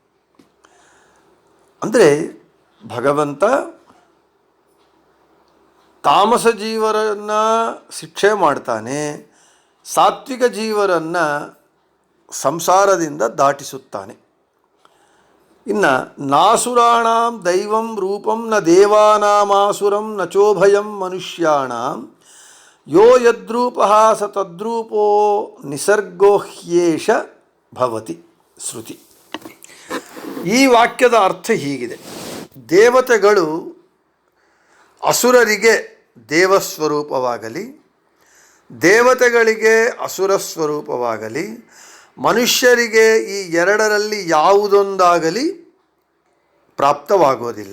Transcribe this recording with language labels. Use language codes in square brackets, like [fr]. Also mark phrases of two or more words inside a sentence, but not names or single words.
[kn] ಅಂದರೆ ಭಗವಂತ ತಾಮಸ ಜೀವರನ್ನು ಶಿಕ್ಷೆ ಮಾಡ್ತಾನೆ, ಸಾತ್ವಿಕ ಜೀವರನ್ನು ಸಂಸಾರದಿಂದ ದಾಟಿಸುತ್ತಾನೆ. [sa] ಇನ್ನು ನಾಸುರಾಣಾಂ ದೈವಂ ರೂಪಂ ನ ದೇವಾನಾಮಾಸುರಂ ನ ಚೋಭಯಂ ಮನುಷ್ಯಾಣಾಂ ಯೋ ಯದ್ರೂಪಃ ಸ ತದ್ರೂಪೋ ನಿಸರ್ಗೋ ಹ್ಯೇಷ ಭವತಿ. [kn] ಶ್ರುತಿ. ಈ ವಾಕ್ಯದ ಅರ್ಥ ಹೀಗಿದೆ. ದೇವತೆಗಳು ಅಸುರರಿಗೆ ದೇವಸ್ವರೂಪವಾಗಲಿ, ದೇವತೆಗಳಿಗೆ ಅಸುರ ಸ್ವರೂಪವಾಗಲಿ ಮನುಷ್ಯರಿಗೆ ಈ ಎರಡರಲ್ಲಿ ಯಾವುದೊಂದಾಗಲಿ ಪ್ರಾಪ್ತವಾಗೋದಿಲ್ಲ.